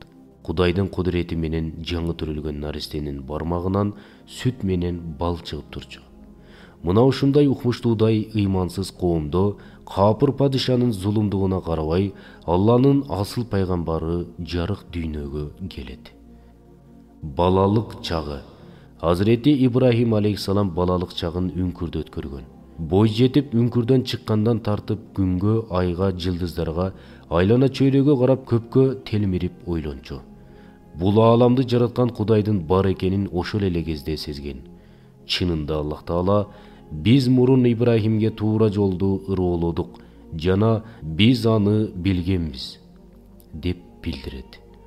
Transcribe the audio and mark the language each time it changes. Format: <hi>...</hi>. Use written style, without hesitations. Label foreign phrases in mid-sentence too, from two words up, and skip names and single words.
<ky>Кудайдын кудурети менен жаңы төрөлгөн наристенин бармагынан сүт менен бал чыгып турчу. Мына ушундай укмуштуудай ыймансыз коомдо капыр падышанын зулумдугуна карабай, Алланын асыл пайгамбары жарык дүйнөгө келет. Балалык чагы. Hazreti İbrahim aleyhissalam балалык чагын үңкүрдө өткөргөн. Бой жетип үңкүрдөн чыккандан тартып күнгө, айга, жылдыздарга, айлана чөйрөгө карап көпкө телмирип ойлончу. Бул ааламды жараткан Кудайдын бар экенин ошол эле кезде сезген. Чынында Аллах Таала биз мурун Ибрахимге туура жолду ырыолодук жана биз аны билгенбиз деп билдирет.</ky>